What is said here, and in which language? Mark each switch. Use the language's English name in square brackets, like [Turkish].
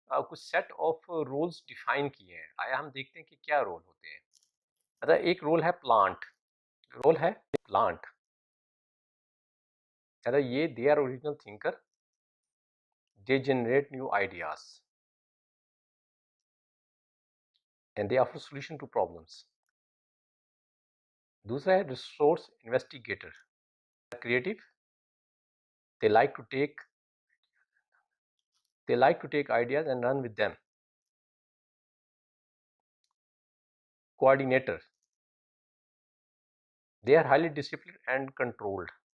[Urdu] کچھ set of rules define کیے ہیں۔ آیا ہم دیکھتے ہیں کہ کیا رول ہوتے ہیں۔ مطلب ایک رول ہے پلانٹ، مطلب یہ [English] They are original thinker, they generate new ideas, and they offer solution to problems. [Urdu] دوسرا ہے resource investigator. [English] Creative. They like to take ideas and run with them. Coordinator. They are highly disciplined and controlled.